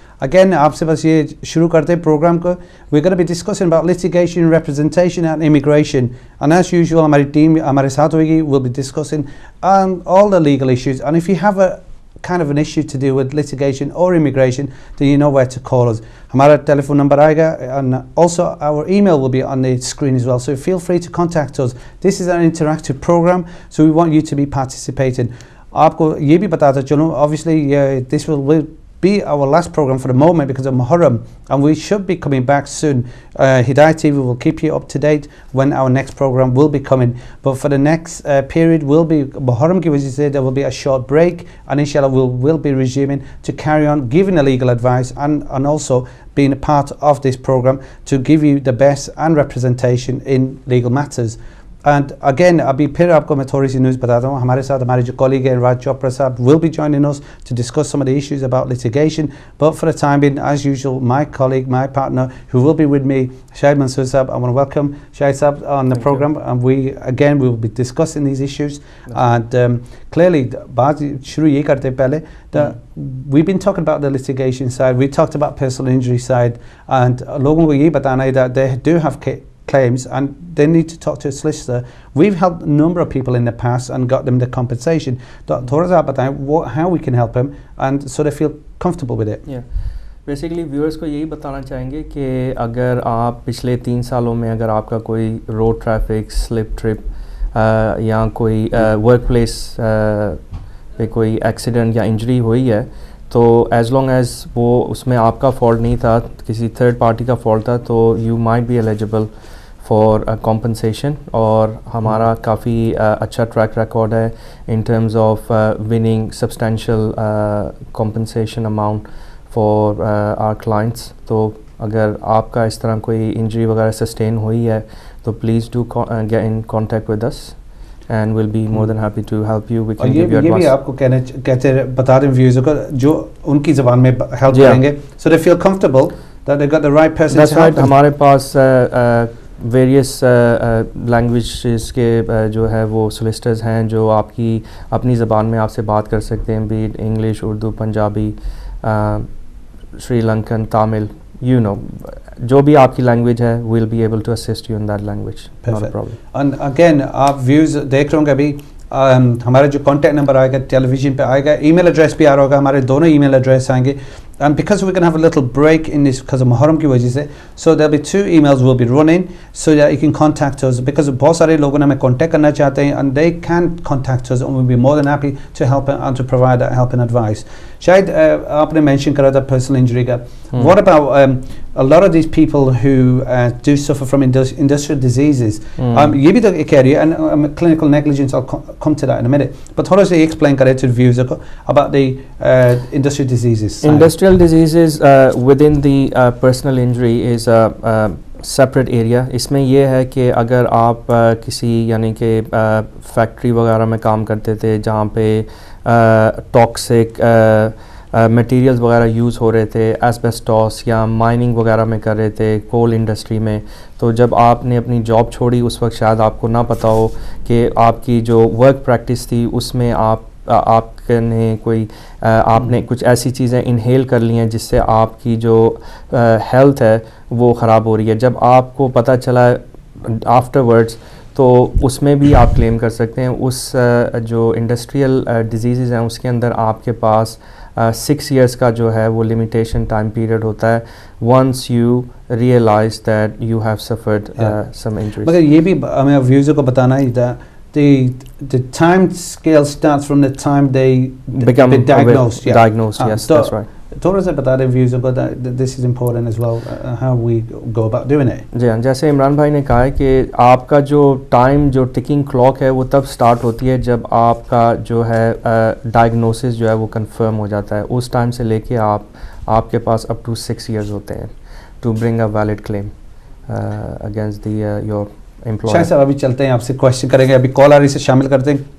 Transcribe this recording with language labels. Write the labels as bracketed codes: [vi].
[hi] Again, आपसे बस ये शुरू करते हैं program को. [en] We're going to be discussing about litigation, representation and immigration. And as usual, [hi] हमारी team हमारे साथ होगी. [en] We'll be discussing all the legal issues. And if you have a kind of an issue to do with litigation or immigration, then you know where to call us. [hi] हमारा telephone number आएगा, [en] and also our email will be on the screen as well. So feel free to contact us. This is an interactive program, so we want you to be participating. [hi] आपको ये भी बताता चलूँ, [en] obviously this will be our last program for the moment because of Muharram, and we should be coming back soon. Hidayat TV will keep you up to date when our next program will be coming, but for the next period will be [hi] Muharram ki wajah se [en] there will be a short break, and inshallah we'll be resuming to carry on giving the legal advice and also being a part of this program to give you the best and representation in legal matters. [hi] And again, अभी फिर आपको मैं थोड़ी सी news बताता हूँ. हमारे साथ हमारे जो colleague हैं राज चोपड़ा साहब [en] will be joining us to discuss some of the issues about litigation. But for the time being, as usual, my colleague, my partner, who will be with me, SYED Mansoor Saab. I want to welcome SYED Saab on the program, and we will be discussing these issues. And clearly, [hi] बात शुरू ये करते पहले [en] that we've been talking about the litigation side. We talked about personal injury side, and [hi] लोगों को ये बताना है [en] that they do have claims and they need to talk to a solicitor. We've helped a number of people in the past and got them the compensation. [hi] थोड़ा सा बताएं [en] how we can help them and so they feel comfortable with it. Yeah. [hi] Basically viewers को यही बताना चाहेंगे कि अगर आप पिछले 3 सालों में अगर आपका कोई रोड ट्रैफिक स्लिप ट्रिप या कोई वर्क प्लेस पे कोई एक्सीडेंट या इंजरी हुई है, तो [en] as long as [hi] वो उसमें आपका फॉल्ट नहीं था, किसी थर्ड पार्टी का फॉल्ट था, तो [en] You might be eligible for compensation. [hi] और हमारा काफ़ी अच्छा [en] Track record है in terms of winning substantial compensation amount for our clients. [hi] तो अगर आपका इस तरह कोई इंजरी वगैरह सस्टेन हुई है तो [en] Please do get in contact with us and we'll be more than happy to help you. We can give you advice. [hi] ये भी आपको कहते बता दें व्यूअर्स को जो उनकी ज़बान में [en] help करेंगे, so they feel comfortable that they got the right person. That's right. [hi] हमारे पास [en] various languages के जो है वो solicitors [hi] हैं जो आपकी अपनी ज़बान में आपसे बात कर सकते हैं, [en] be it English, Urdu, Punjabi, Sri Lankan, Tamil, you know, [hi] जो भी आपकी लैंग्वेज है, [en] we'll be able to assist you in that language. Not a problem. And [hi] again, आप व्यूज़ देख रहे होंगे अभी, हमारा जो कॉन्टैक्ट नंबर आएगा टेलीविजन पे आएगा, ईमेल एड्रेस भी आ रहा होगा, हमारे दोनों ईमेल एड्रेस आएंगे. [en] And because we're going to have a little break in this because of Muharram [hi] की वजह से, [en] so there'll be 2 emails will be running so that you can contact us, because [hi] बहुत सारे लोगों ने हमें [en] contact करना चाहते हैं and they can contact us and we'll be more than happy to help and to provide that help and advice. [hi] शायद आपने mention करा था personal injury का. [en] What about a lot of these people who do suffer from industrial diseases? [hi] ये भी तो एक [en] area and clinical negligence. I'll come to that in a minute. But [hi] थोड़ा सा [en] explain करें to viewers about the industrial diseases. Industrial diseases within the personal injury is a separate area. [hi] इसमें ये है कि अगर आप किसी यानी कि फैक्ट्री वगैरह में काम करते थे जहाँ पे टॉक्सिक मटेरियल्स वगैरह यूज़ हो रहे थे, एस्बेस्टॉस या माइनिंग वगैरह में कर रहे थे, कोल इंडस्ट्री में, तो जब आपने अपनी जॉब छोड़ी उस वक्त शायद आपको ना पता हो कि आपकी जो वर्क प्रैक्टिस थी उसमें आपने कोई आपने कुछ ऐसी चीज़ें इनहेल कर ली हैं जिससे आपकी जो हेल्थ है वो ख़राब हो रही है. जब आपको पता चला आफ्टरवर्ड्स तो उसमें भी आप क्लेम कर सकते हैं. उस जो इंडस्ट्रियल डिजीज़ हैं उसके अंदर आपके पास 6 years का जो है वो लिमिटेशन टाइम पीरियड होता है [en] once you realize that you have suffered some injuries. [hi] मगर ये भी हमें व्यूज़र को बताना ही था, [en] the time scale starts from the time they become diagnosed. Diagnosed, yes, that's right. [hi] थोड़ा सा बता दें व्यूज़र को [en] that this is important as well, how we go about doing it. [hi] जी हाँ, जैसे इमरान भाई ने कहा है कि आपका जो टाइम जो टिकिंग क्लॉक है वो तब स्टार्ट होती है जब आपका जो है डायग्नोसिस जो है वो कंफर्म हो जाता है. उस टाइम से लेके आपके पास [en] up to 6 years होते हैं to bring a valid claim against your employer. [hi] शायद साहब अभी चलते हैं, आपसे क्वेश्चन करेंगे, अभी कॉल आ रही से शामिल करते हैं.